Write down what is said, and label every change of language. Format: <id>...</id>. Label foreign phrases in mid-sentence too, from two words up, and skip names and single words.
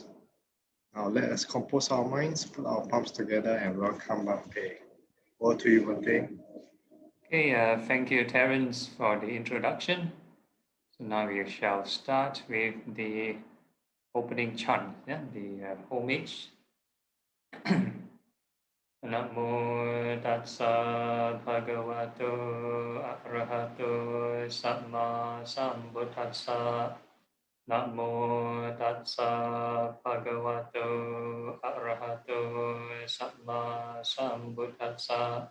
<en>Now let us compose our minds, put our palms together and welcome Bante. Over to you, Bante. Okay, thank you, Terence, for the introduction. So now we shall start with the opening chant, the homage.</en> <pi>Namo tassa bhagavato arahato samma sambuddhassa. Namo tassa bhagavato arahato samma sambuddhassa.</pi>